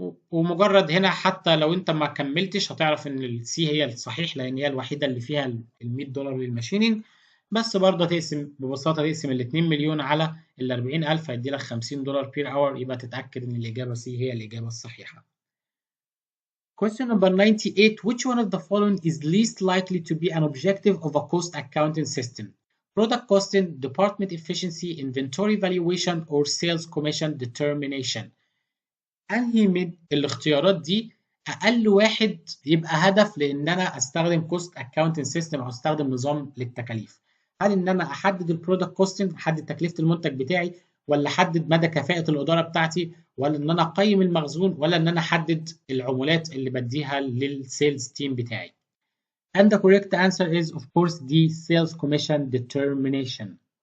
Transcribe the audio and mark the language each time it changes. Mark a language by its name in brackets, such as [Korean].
[Arabic] ومجرد هنا حتى لو أنت ما كملتش هتعرف إن السي هي الصحيح، لأن هي الوحيدة اللي فيها ال $100 للماشينينج. بس برضه تقسم ببساطة، تقسم ال 2 مليون على ال 40,000 هيدي لك $50 بير اور، يبقى تتأكد إن الإجابة سي هي الإجابة الصحيحة. [English] Question number 98. Which one of the following is least likely to be an objective of a cost accounting system? Product costing, department efficiency, inventory valuation, or sales commission determination. [Arabic] أنهي من الاختيارات دي أقل واحد يبقى هدف لأن أنا أستخدم [English] cost accounting system [Arabic] أو أستخدم نظام للتكاليف؟ هل إن أنا أحدد البرودكت كوستنج، أحدد تكلفة المنتج بتاعي، ولا أحدد مدى كفاءة الإدارة بتاعتي، ولا إن أنا أقيم المخزون، ولا إن أنا أحدد العمولات اللي بديها للسيلز تيم بتاعي؟ [English] And the correct answer is of course the sales commission determination.